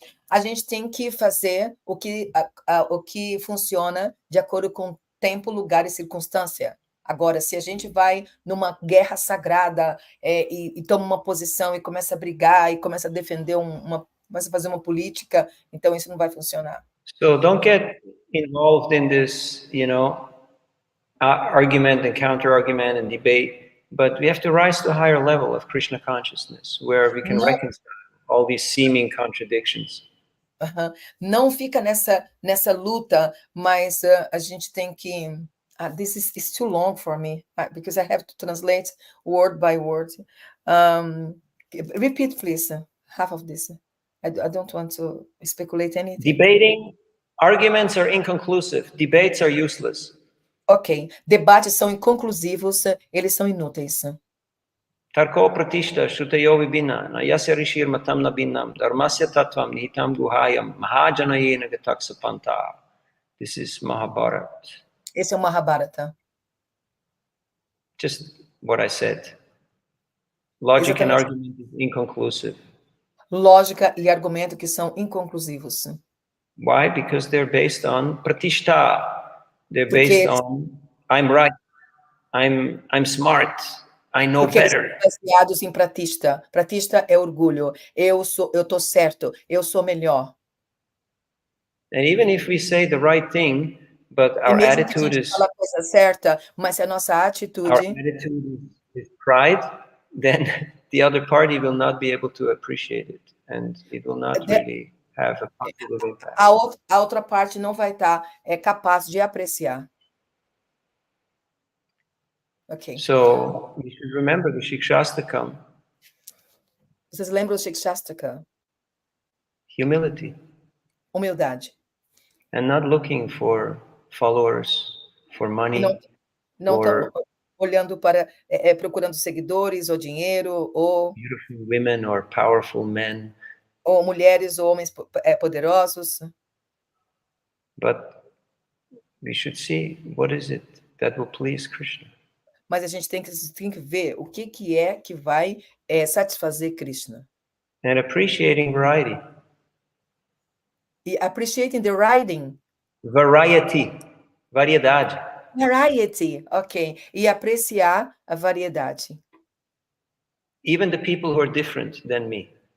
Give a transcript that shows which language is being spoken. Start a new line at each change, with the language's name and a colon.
Portuguese: A gente tem que fazer o que funciona de acordo com tempo, lugar e circunstância. Agora, se a gente vai numa guerra sagrada e toma uma posição e começa a brigar e começa a defender começa a fazer uma política, então isso não vai funcionar.
English: So don't get involved in this, you know, argument and counter-argument and debate, but we have to rise to a higher level of Krishna consciousness, where we can reconcile all these seeming contradictions.
Portuguese: Não fica nessa luta, mas a gente tem que...
English: this is too long for me, because I have to translate word by word. Repeat, please, half of this. I don't want to speculate anything. Debating, arguments are inconclusive. Debates are useless. Ok.
Portuguese: Debates são inconclusivos, eles são inúteis.
Sanskrit: Tarko pratishta shutayo vibina nayasya rishir matam nabinam dharmasya tattvam nihitam guhayam mahajanayena gataksapanta.
English: This is Mahabharata.
Portuguese: Esse é o Mahabharata.
English: Just what I said. Logic and argument is inconclusive.
Portuguese: Lógica e argumento que são inconclusivos.
English: Why? Because they're based on pratishta. They're based on I'm right, I'm smart, I know better.
Portuguese: Eles são baseados em pratishta. Pratishta é orgulho. Eu tô certo, eu sou melhor.
English: And even if we say the right thing, but our attitude is
Portuguese: fala a coisa certa, mas se a nossa atitude
English: is pride, then the other party will not be able to appreciate it, and it will not really have a positive impact.
Portuguese: A outra parte não vai estar capaz de apreciar.
English: Okay. So we should remember the Shikshastakam.
Portuguese: Vocês lembram do Shikshastaka?
English: Humility.
Portuguese: Humildade.
English: And not looking for followers, for money.
Portuguese: Não olhando para procurando seguidores ou dinheiro ou
English: beautiful women or powerful men.
Portuguese: Ou mulheres ou homens poderosos.
English: But we should see what is it that will please Krishna.
Portuguese: Mas a gente tem que ver o que é que vai satisfazer Krishna.
English: And appreciating variety. E appreciating the writing. Variety. Variedade. Variety, ok.
Portuguese: E apreciar a variedade.
English: Even the people who are different than me.